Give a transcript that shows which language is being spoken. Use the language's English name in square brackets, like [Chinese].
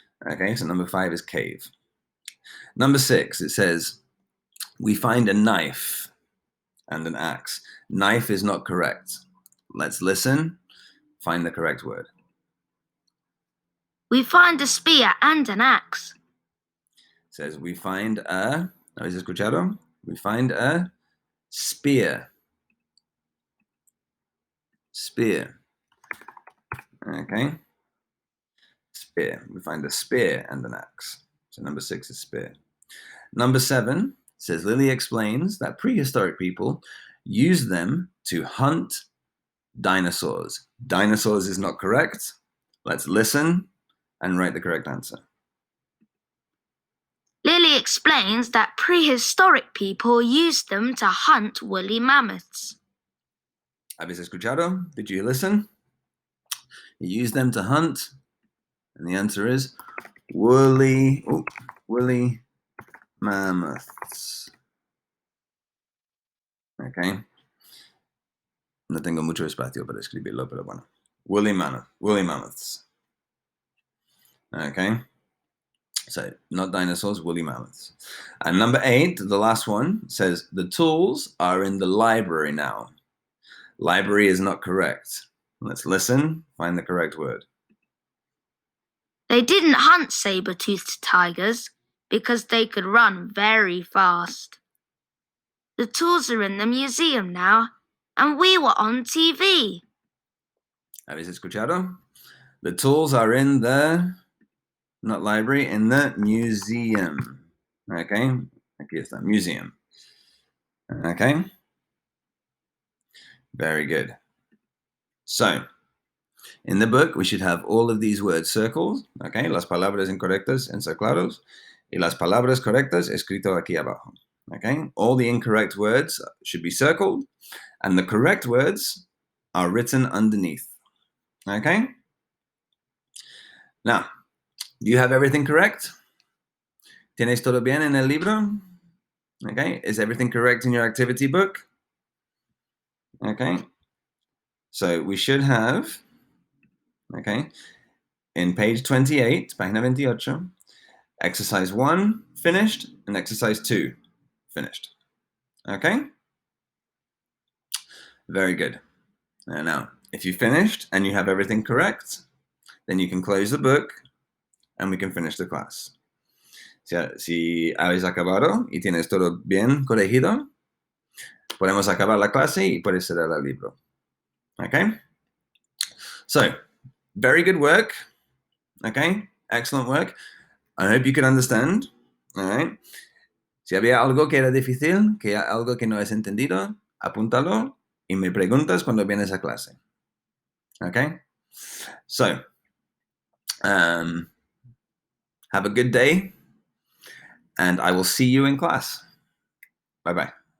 [English] Okay, so number 5 is cave. Number 6, it says, we find a knife and an axe. Knife is not correct. Let's listen, find the correct word. We find a spear and an axe. It says, we find a, ¿habéis escuchado? We find a spear. Spear. Okay. Spear. We find a spear and an axe. So number 6 is spear. Number 7 says, Lily explains that prehistoric people used them to hunt dinosaurs. Dinosaurs is not correct. Let's listen and write the correct answer. Lily explains that prehistoric people used them to hunt woolly mammoths. ¿Habéis escuchado? Did you listen? You use them to hunt, and the answer is woolly mammoths. Okay. [Spanish] No tengo mucho espacio para escribirlo, pero bueno. [English] Woolly mammoths. Okay. So, not dinosaurs, woolly mammoths. And number 8, the last one, says the tools are in the library now. Library is not correct. Let's listen, find the correct word. They didn't hunt saber-toothed tigers because they could run very fast. The tools are in the museum now, and we were on TV. [Spanish] ¿Habéis escuchado? [English] The tools are in the, not library, in the museum. Okay, aquí está, museum. Okay, very good. So, in the book, we should have all of these words circled. [Spanish] Okay, las palabras incorrectas encirclados y las palabras correctas escrito aquí abajo. [English] Okay, all the incorrect words should be circled and the correct words are written underneath. Okay, now, do you have everything correct? [Spanish] ¿Tienes todo bien en el libro? [English] Okay, is everything correct in your activity book? Okay, so we should have, okay, in page 28, página 28, exercise 1 finished and exercise 2 finished. Okay? Very good. And now, if you finished and you have everything correct, then you can close the book and we can finish the class. [Spanish] Si habéis acabado y tienes todo bien corregido, podemos acabar la clase y puedes cerrar el libro. [English] Okay? So, very good work. Okay? Excellent work. I hope you can understand. All right? [Spanish] Si había algo que era difícil, que algo que no has entendido, apúntalo y me preguntas cuando vienes a clase. [English] Okay? So, have a good day and I will see you in class. Bye-bye.